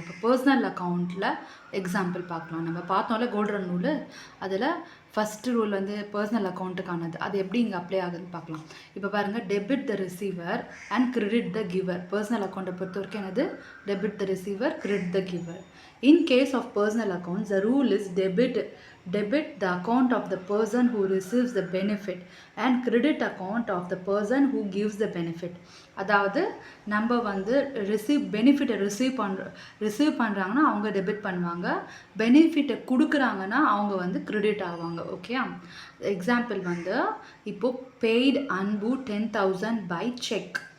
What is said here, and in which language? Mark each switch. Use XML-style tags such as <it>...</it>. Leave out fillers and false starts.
<ta>இப்போ பர்சனல் அக்கௌண்ட்டில் எக்ஸாம்பிள் பார்க்கலாம். நம்ம பார்த்தோம்ல கோல்டன் ரூலு, அதில் ஃபஸ்ட்டு ரூல் வந்து பர்சனல் அக்கௌண்ட்டுக்கானது. அது எப்படி இங்கே அப்ளை ஆகுதுன்னு பார்க்கலாம். இப்போ பாருங்கள்,</ta> <en>Debit the receiver and credit the giver.</en> <ta>Personal அக்கௌண்ட்டை பொறுத்த வரைக்கும் என்னது,</ta> <en>Debit the receiver, credit the giver. In case of personal accounts, the rule is debit the account of the person who receives the benefit and credit account of the person who gives the benefit.</en> <ta>அதாவது நம்ம வந்து பெனிஃபிட்டை receive பண்ணுறாங்கன்னா அவங்க debit பண்ணுவாங்க, பெனிஃபிட்டை கொடுக்குறாங்கன்னா அவங்க வந்து credit ஆவாங்க. ஓகே, எக்ஸாம்பிள் வந்து இப்போது</ta> <en>Paid Anbu 10,000 by cheque.</en>